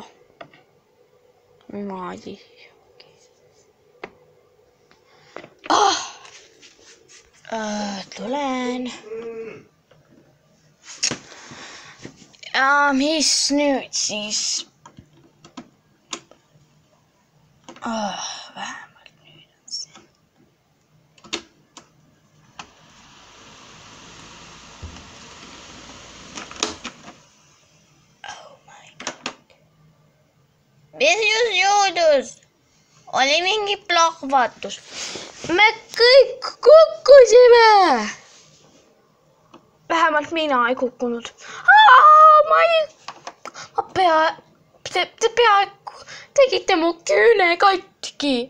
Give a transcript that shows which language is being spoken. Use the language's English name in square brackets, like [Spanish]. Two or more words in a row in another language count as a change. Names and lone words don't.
[Estonian] Niimoodi. Tulen. Ja mis nüüd siis? Vähemalt nüüd on see. [English] Oh my god. [Estonian] Mis just juhtus? Oli mingi plahvatus. Me kõik kukkusime. Vähemalt mina ei kukkunud. Te peaaegu tegite mu küüne katki.